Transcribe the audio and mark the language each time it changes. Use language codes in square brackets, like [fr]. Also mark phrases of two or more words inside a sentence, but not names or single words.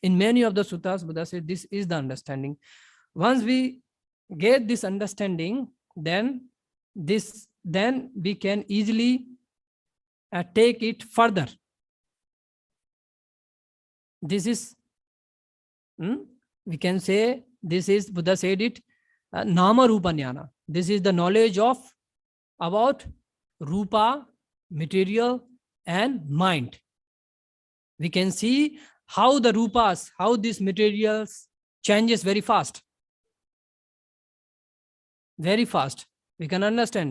[en] In many of the suttas, Buddha said this is the understanding. Once we get this understanding, then we can easily take it further. This is, we can say, this is, Buddha said it, [pi] nama rupa jnana. [en] This is the knowledge of about rupa, material, and mind. We can see how the rupas, how these materials changes very fast. Very fast. We can understand.